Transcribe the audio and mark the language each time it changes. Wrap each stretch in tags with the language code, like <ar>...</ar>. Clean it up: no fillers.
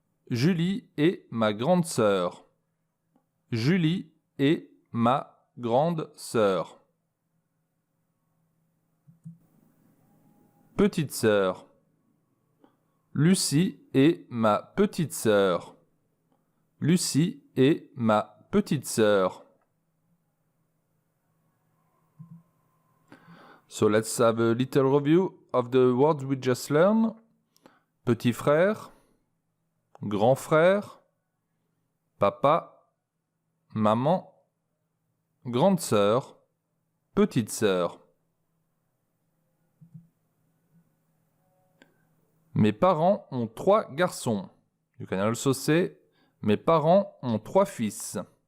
<fr>Julie est ma grande sœur. Julie est ma grande sœur. Petite sœur. Lucie est ma petite sœur. Lucie est ma petite sœur.</fr> <en>So let's have a little review of the words we just learned.</en> <fr>Petit frère, grand frère, papa, maman, grande sœur, petite sœur. Mes parents ont 3 garçons.</fr> <en>You can also say</en> <fr>mes parents ont 3 fils.</fr>